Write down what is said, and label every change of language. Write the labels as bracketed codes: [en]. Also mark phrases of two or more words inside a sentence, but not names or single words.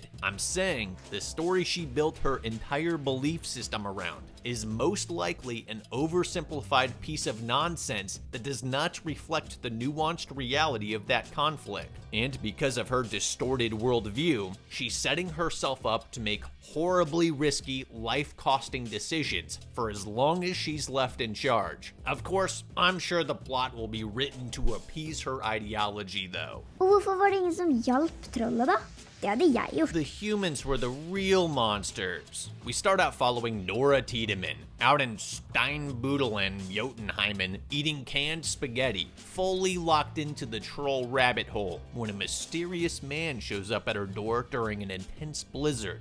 [en] I'm saying the story she built her entire belief system around is most likely an oversimplified piece of nonsense that does not reflect the nuanced reality of that conflict. And because of her distorted worldview, she's setting herself up to make horribly risky, life-costing decisions for as long as she's left in charge. Of course, I'm sure the plot will be written to appease her ideology though. [no] Hvorfor var det ingen som hjalp trollet da? Det hadde jeg gjort. [en] The humans were the real monsters. We start out following Nora Tiedemann, out in Steinbudelen, Jotunheimen, eating canned spaghetti, fully locked into the troll rabbit hole, when a mysterious man shows up at her door during an intense blizzard.